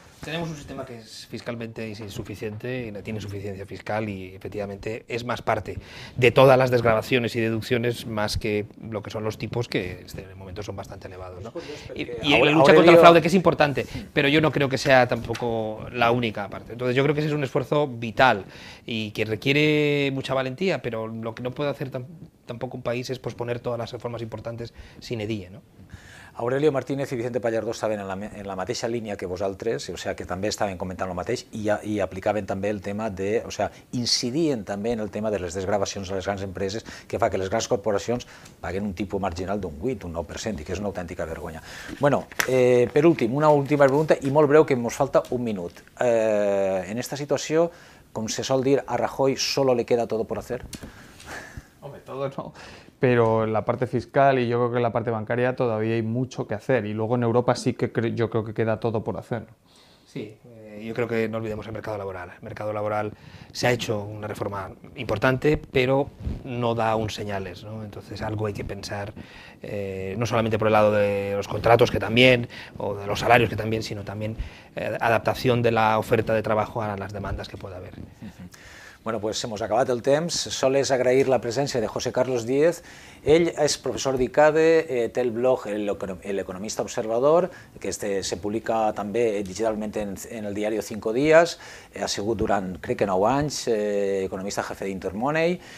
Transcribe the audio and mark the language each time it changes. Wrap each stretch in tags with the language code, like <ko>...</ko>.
<es>Tenemos un sistema que es fiscalmente insuficiente y no tiene suficiencia fiscal y efectivamente es más parte de todas las desgravaciones y deducciones más que lo que son los tipos, que en el momento son bastante elevados, ¿no? Y la lucha contra el fraude, que es importante, pero yo no creo que sea tampoco la única parte. Entonces yo creo que ese es un esfuerzo vital y que requiere mucha valentía, pero lo que no puede hacer tampoco un país es posponer todas las reformas importantes sine die, ¿no?</es> <ca>Aurelio Martínez i Vicente Pallardó estaven en la mateixa línia que vosaltres, o sigui, que també estaven comentant el mateix i aplicaven també el tema de, o sigui, incidien també en el tema de les desgravacions a les grans empreses, que fa que les grans corporacions paguen un tipus marginal d'un 8, un 9%, i que és una autèntica vergonya. Bueno, per últim, una última pregunta, i molt breu, que ens falta un minut. En esta situació, com se sol dir,</ca> <es>a Rajoy solo le queda todo por hacer? Hombre, todo no, pero en la parte fiscal y yo creo que en la parte bancaria todavía hay mucho que hacer, y luego en Europa sí que yo creo que queda todo por hacer. Sí, yo creo que no olvidemos el mercado laboral. El mercado laboral se ha hecho una reforma importante, pero no da aún señales, ¿no? Entonces algo hay que pensar, no solamente por el lado de los contratos, que también, o de los salarios, que también, sino también adaptación de la oferta de trabajo a las demandas que pueda haber.</es> <ca>Bueno, pues hemos acabat el temps. Sols agrair la presència de José Carlos Díez. Ell és professor d'ICADE, té el blog El Economista Observador, que se publica també digitalment en el diari 5 Días. Ha sigut durant, crec que 9 anys, economista jefe d'Intermoney.</ca>